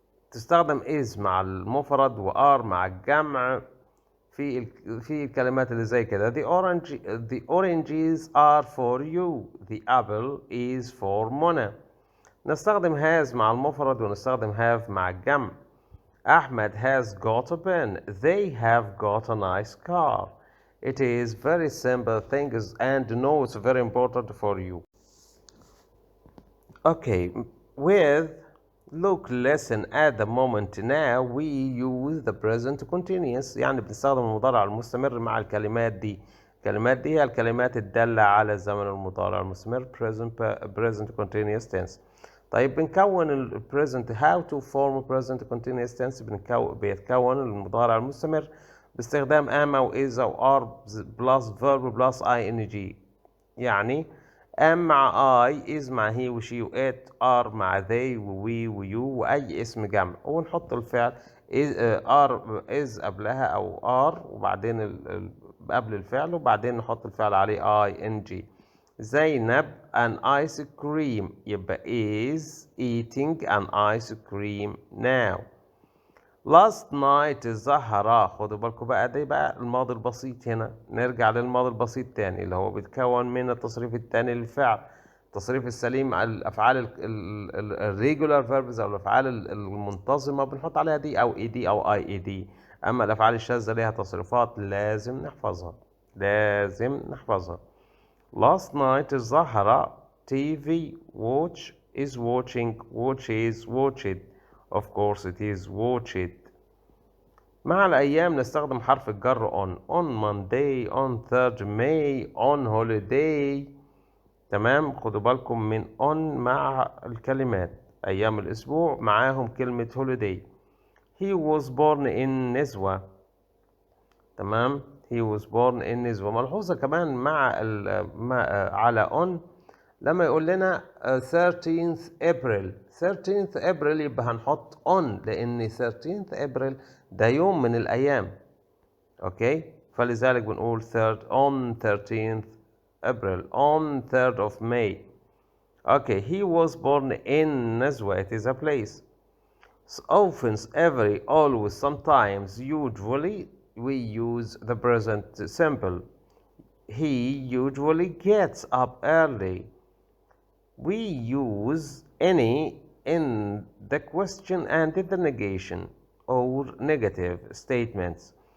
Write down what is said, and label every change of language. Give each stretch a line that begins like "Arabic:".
Arabic: تستخدم is مع المفرد و are مع الجمع في الكلمات اللي زي كده.
English: The oranges are for you. The apple is for Mona.
Arabic: نستخدم has مع المفرد ونستخدم have مع الجمع.
English: Ahmed has got a pen. They have got a nice car. It is very simple things and no it's very important for you. Okay, with look listen at the moment now we use the present continuous
Arabic: يعني بنستخدم المضارع المستمر مع الكلمات دي. الكلمات دي هي الكلمات الدالة على الزمن المضارع المستمر
English: present continuous tense. طيب بنكون ال present how to form present continuous tense
Arabic: بيتكون المضارع المستمر باستخدام
English: am أو is أو are plus verb plus ing يعني
Arabic: am مع I is مع he وشي وات are مع they ووي ويو وأي اسم جمع ونحط الفعل are is قبلها أو are وبعدين قبل الفعل وبعدين نحط الفعل عليه ing.
English: زينب an ice cream يبقى is eating an ice cream now. last night
Arabic: الزهرة خدوا بالكم بقى ده بقى الماضي البسيط هنا نرجع للماضي البسيط تاني اللي هو بيتكون من التصريف التاني للفعل التصريف السليم على الأفعال الريجولار فيربز أو الأفعال المنتظمة بنحط عليها دي أو اي دي أو اي اي دي. أما الأفعال الشاذة ليها تصريفات لازم نحفظها لازم نحفظها.
English: last night الزهرة TV watch is watching watch is watched of course it is watched.
Arabic: مع الأيام نستخدم حرف الجر
English: on Monday on 3rd May on holiday.
Arabic: تمام خدوا بالكم من on مع الكلمات أيام الأسبوع معاهم كلمة holiday.
English: he was born in نزوة. تمام he was born in نزوة.
Arabic: ملحوظة كمان مع على on لما يقول لنا
English: 13th April 13th April
Arabic: يبقى هنحط on لأن 13th April ده يوم من الأيام أوكي فلذلك بنقول
English: on 13th April on 3rd of May. Okay he was born in نزوة it is a place. Often every always sometimes usually we use the present simple. He usually gets up early. We use any in the question and the negation or negative statements.